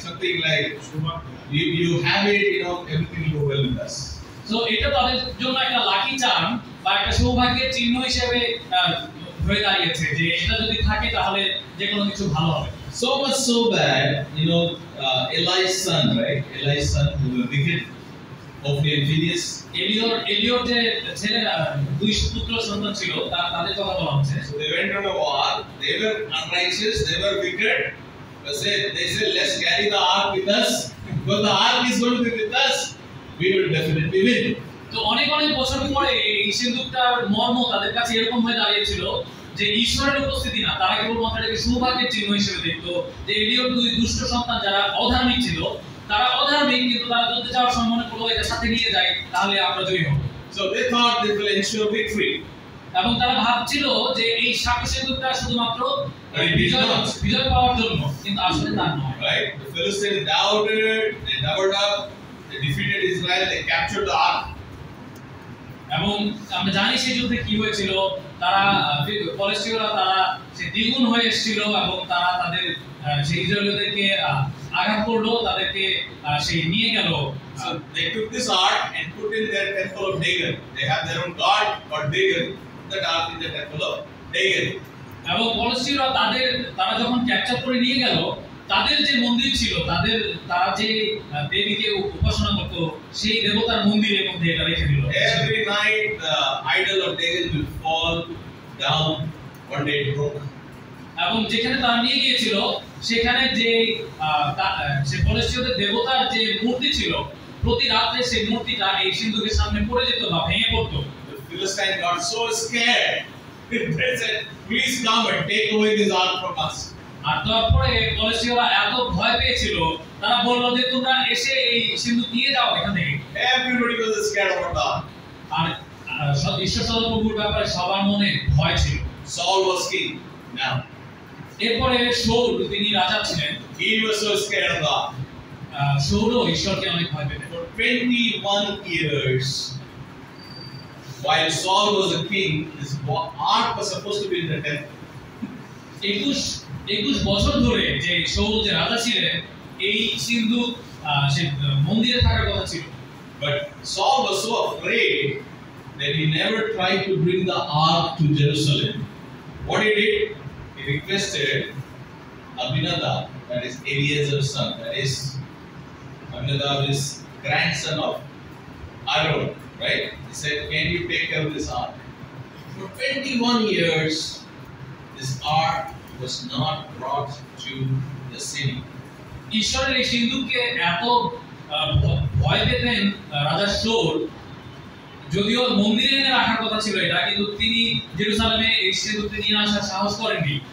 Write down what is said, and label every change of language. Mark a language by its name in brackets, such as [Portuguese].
[English] Something like you have it, everything will go well with us. [Bangla] So এটা তাদের জন্য একটা লাকি চার্ম বা একটা সৌভাগ্যের চিহ্ন হিসেবে হয়ে দাঁড়িয়েছে যে এটা যদি থাকে তাহলে যে কোনো কিছু ভালো হবে। [English] So much so that Eli's son, right? Eli's son who was wicked, Hophni and Phinehas. [Bangla] এলিয়র যে ছেলেরা দুই পুত্র সন্তান ছিল তাদের কথা বলা হচ্ছে। [English] So they went on a war. They were unrighteous. They were wicked. But they said, let's carry the ark with us. Because the ark is going to be with us, we will definitely win. [Bangla] তো অনেক বছর পরে এই সিন্ধুকটার মর্ম তাদের কাছে এরকম হয়ে দাঁড়িয়েছিল যে ঈশ্বরের উপস্থিতি না, তারা কেবলমাত্র এটাকে সৌভাগ্যের চিহ্ন হিসেবে দেখতো যে এলিয়র দুই দুষ্ট সন্তান যারা অধার্মিক ছিল, তারা অধার্মিক কিন্তু তারা যুদ্ধে যাওয়ার সময় মনে করলো এটা সাথে নিয়ে যায় তাহলে আমরা জয়ী হব। [English] So they thought they will ensure victory. [Bangla] এবং তারা ভাবছিল যে এই সাক্ষ্য সিন্ধুকটা শুধুমাত্র বিজয় পাওয়ার জন্য, কিন্তু আসলে তা নয়। [English] Right? The Philistines doubted, they doubled up, they defeated Israel, they captured the ark. [Bangla] এবং আমরা জানি সেই যুদ্ধে কি হয়েছিল, তারা ফিলিস্তিনীয়রা তারা সে দ্বিগুণ হয়ে এসেছিল এবং তারা তাদের সেই ইসরায়েলীয়দেরকে আঘাত করলো, তাদেরকে সেই নিয়ে গেল। [English] So they took this ark and put in their temple of Dagon. They have their own god called Dagon. That ark in the temple of Dagon. [Bangla] এবং ফিলিস্তিনীয়রা তারা যখন ক্যাপচার করে নিয়ে গেল, তাদের যে মন্দির ছিল, তারা যে দেবীকে উপাসনা করত সেই দেবতার মন্দিরের মধ্যে এটা রেখে দিল। [English] Every night the idol of Dagon will fall down. One day it broke. [Bangla] এবং যেখানে তারা নিয়ে গিয়েছিল সেখানে যে সে ফিলিস্তিনীয়দের দেবতার যে মূর্তি ছিল, প্রতি রাতে সেই মূর্তিটা এই সিন্ধুকের সামনে পড়ে যেত বা ভেঙে পড়তো। [English] The Philistines got so scared. They said, please come and take away this ark from us. [Bangla] আর তারপরে ফিলিস্তিনীয়রা এত ভয় পেয়েছিল, তারা বলল যে তোমরা এসে এই সিন্ধুক নিয়ে যাও এখান থেকে। [English] Everybody was scared about the ark. [Bangla] আর ঈশ্বর সদাপ্রভুর ব্যাপারে সবার মনে ভয় ছিল। [English] Saul was king now. [Bangla] এরপরে সৌল তিনি রাজা ছিলেন। [English] He was so scared of the ark. [Bangla] সৌলও ঈশ্বরকে অনেক ভয় পেতেন। [English] For 21 years, while Saul was a king, this ark was supposed to be in the temple. [Bangla] 21 বছর ধরে যে সৌল যে রাজা ছিলেন, এই সিন্ধুক সে মন্দিরে থাকার কথা ছিল। [English] But Saul was so afraid that he never tried to bring the ark to Jerusalem. What he did? He requested Abinadab, that is Eliezer's son, that is Abinadab is grandson of Aaron, right? He said, can you take care of this ark? For 21 years, this ark was not brought to the city. [Bangla] ঈশ্বরের এই সিন্ধুককে এত ভয় পেতেন রাজা Seoul, যদিও মন্দিরে এনে রাখার কথা ছিল এটা, কিন্তু তিনি জেরুজালেমে এই সিন্ধুকটি নিয়ে আসার সাহস করেননি।